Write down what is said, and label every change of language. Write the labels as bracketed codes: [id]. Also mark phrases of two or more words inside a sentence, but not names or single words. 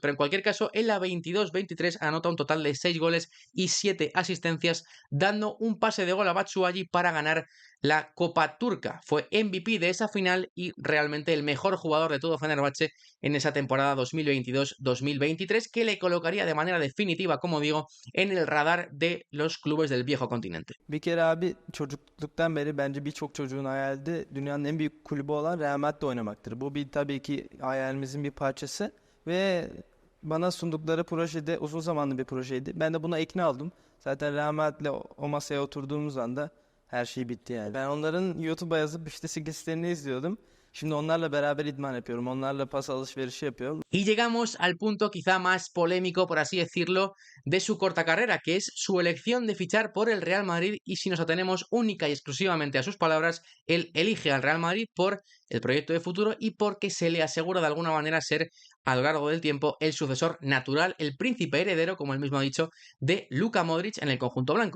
[es] Pero en cualquier caso, en la 22-23 anota un total de 6 goles y 7 asistencias, dando un pase de gol a Batshuayi para ganar la Copa Turca. Fue MVP de esa final y realmente el mejor jugador de todo Fenerbahce en esa temporada 2022-2023, que le colocaría de manera definitiva, como digo, en el radar de los clubes del viejo continente. [tr] Bir kere abi çocukluktan beri bence birçok çocuğun hayali de dünyanın en büyük kulübü olan Real Madrid'de oynamaktır. Bu bir tabii ki hayalimizin bir parçası ve bana sundukları proje de uzun zamanlı bir projeydi. Ben de buna ikna oldum. Zaten Real Madrid'le o masaya oturduğumuz anda her şey bitti yani. Ben onların YouTube'a yazıp işte skillslerini izliyordum. Şimdi onlarla beraber idman yapıyorum. Onlarla pas alışverişi yapıyorum. [es] Y llegamos al punto quizá más polémico, por así decirlo, de su corta carrera, que es su elección de fichar por el Real Madrid. Y si nos atenemos única y exclusivamente a sus palabras, él elige al Real Madrid por el proyecto de futuro y porque se le asegura de alguna manera ser a lo largo del tiempo el sucesor natural, el príncipe heredero, como él mismo ha dicho, de Luka Modric en el conjunto blanco.